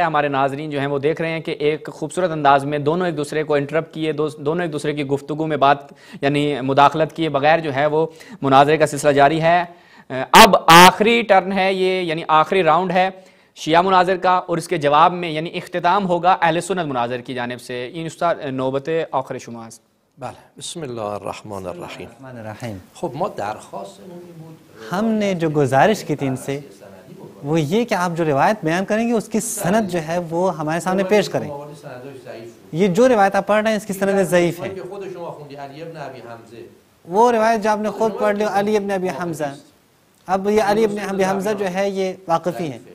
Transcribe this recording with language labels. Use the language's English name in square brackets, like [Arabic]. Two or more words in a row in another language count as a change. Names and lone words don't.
[Urdu] ہمارے ناظرین جو ہیں وہ دیکھ رہے ہیں کہ ایک خوبصورت انداز میں دونوں ایک دوسرے کو انٹرپٹ کیے، دونوں ایک دوسرے کی گفتگو میں بات یعنی مداخلت کیے بغیر جو ہے وہ مناظرے کا سلسلہ جاری ہے. اب آخری ٹرن ہے یہ، یعنی آخری راؤنڈ ہے شیعہ مناظر کا، اور اس کے جواب میں یعنی اختتام ہوگا اہل سنت مناظر کی جانب سے. [Persian] این استاد نوبت آخر شماست. بله. [Arabic] بسم الله الرحمن الرحیم. [Persian] خب ما درخواستمون این بود، [Urdu] ہم نے جو گزارش کی تھی ان سے وہ یہ کہ آپ جو روایت بیان کریں گے اس کی سند جو ہے وہ ہمارے سامنے پیش کریں. یہ جو روایت آپ پڑھ رہے ہیں اس کی سند ضعیف ہے. وہ روایت جو آپ نے خود پڑھ لی علی ابن ابی حمزہ، اب یہ علی ابن ابی حمزہ جو ہے یہ واقفی ہے.